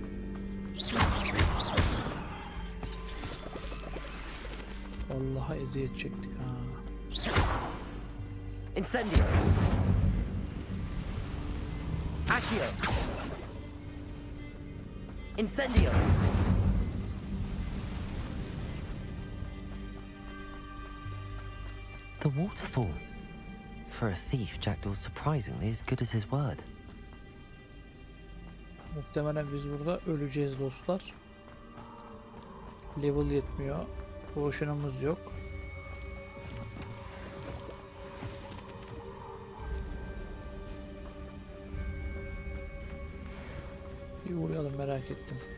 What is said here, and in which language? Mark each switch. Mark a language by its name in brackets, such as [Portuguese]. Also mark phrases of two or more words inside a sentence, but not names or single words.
[Turkish] Vallahi eziyet çektik ha. [Latin] Incendio. Accio. Incendio. [English] The waterfall. For a thief, Jackdaw's surprisingly as good as his word. [Turkish] Muhtemelen biz burada öleceğiz dostlar. Level yetmiyor. Potion'umuz yok. Bir uğrayalım, merak ettim.